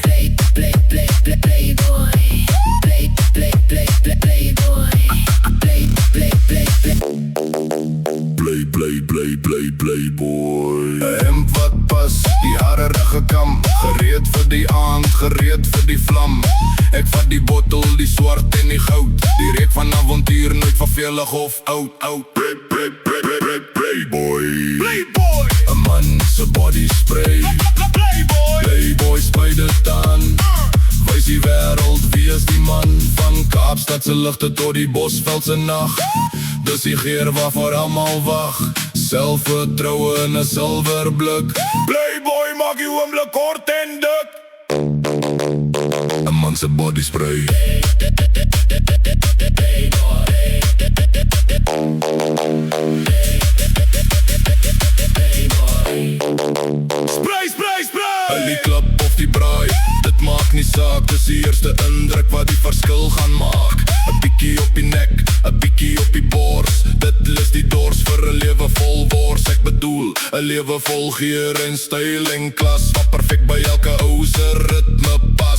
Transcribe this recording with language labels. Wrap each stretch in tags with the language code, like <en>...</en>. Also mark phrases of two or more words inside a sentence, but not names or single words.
<en>Play, play, play, play, playboy. Play, play, play, play, playboy. Play, play, play, play. Play, play, play, play, playboy.</en> <af>Hem wat pas, die hare reggekam, gereed vir die aand, gereed vir die vlam. Ek vat die bottel, die swart en die goud, die reuk van avontuur, nooit vervelig of oud, oud.</af> <en>Play, play, play, play, play, playboy. Playboy.</en> <af>'n man se</af> <en>body spray.</en> <af>Playboy, spuit dit aan, wys die wêreld wie is die man. Van Kaapstad se ligte tot die Bosveld se nag, dis die geur waarvoor almal wag. Selfvertroue in 'n silwer blik. Playboy maak die oomblik kort en dik. 'n man se</af> <en>body spray. Spray, spray, spray!</en> <af>Die klap of die braai, dit maak nie saak, dis die eerste indruk wat die verskil gaan maak. 'n bietjie op die nek, 'n bietjie op die bors, dit lus die dors vir 'n lewe vol wors. Ek bedoel, 'n lewe vol geur en styl en klas, wat perfek by elke ou se ritme pas.</af>